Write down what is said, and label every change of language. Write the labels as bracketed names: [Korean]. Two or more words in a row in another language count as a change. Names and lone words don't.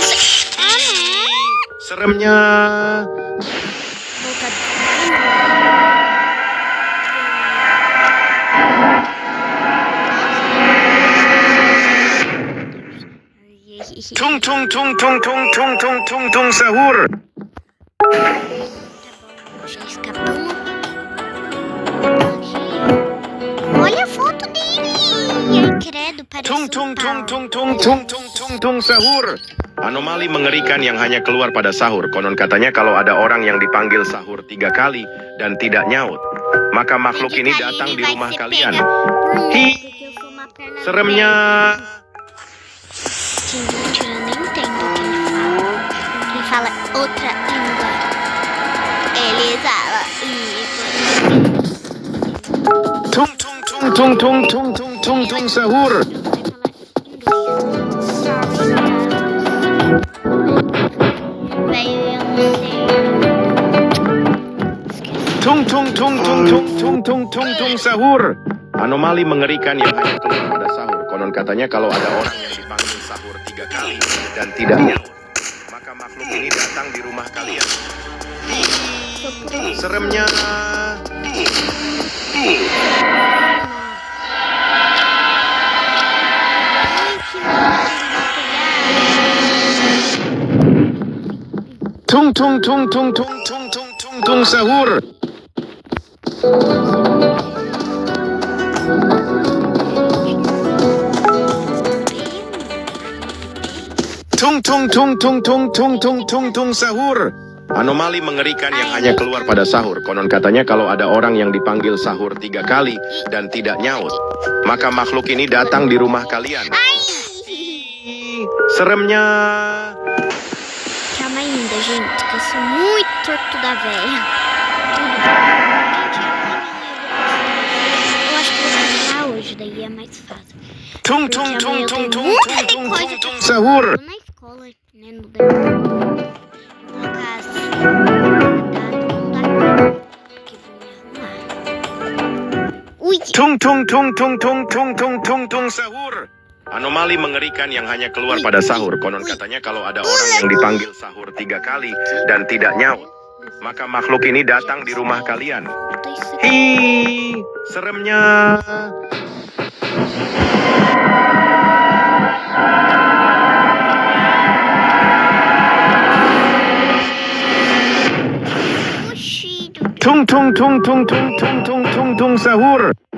[Indonesian] Seremnya. Tung sahur. [Portuguese] Já escapamos. Olha a foto dele. Ai, credo, parece [Indonesian] Tung sahur. Anomali mengerikan yang hanya keluar pada sahur. Konon katanya kalau ada orang yang dipanggil sahur 3 kali dan tidak nyaut, maka makhluk ini datang di rumah kalian. Hi, seremnya. [Portuguese] Gente, eu nem entendo o que ele fala. Ele fala outra língua. Ele fala... [Indonesian] tung tung tung tung tung tung sahur. Tung tung tung tung tung tung tung tung tung sahur. Anomali mengerikan yang hanya keluar pada sahur. Konon katanya kalau ada orang yang dipanggil sahur 3 kali dan tidak nyaut, maka makhluk ini datang di rumah kalian. Seremnya. Tung tung tung tung tung tung tung tung tung sahur. Tung tung tung tung tung tung tung tung tung sahur. Anomali mengerikan yang hanya keluar pada sahur. Konon katanya kalau ada orang yang dipanggil sahur 3 kali dan tidak nyaut, maka makhluk ini datang di rumah kalian. Seremnya. [Portuguese] Calma ainda, gente, que eu sou muito torto da véia. Tudo. Eu acho que eu vou postar hoje, daí é mais fácil. [Indonesian] Tung tung tung tung tung tung tung tung tung sahur. [Portuguese] Na escola, né, no na casa. Não dá, porque vou me arrumar. Ui, [Indonesian] Tung tung tung tung tung tung tung tung tung sahur. Anomali mengerikan yang hanya keluar pada sahur. Konon katanya kalau ada orang yang dipanggil sahur 3 kali dan tidak nyaut, maka makhluk ini datang di rumah kalian. Hi, seremnya. Tung tung tung tung tung tung tung tung tung sahur.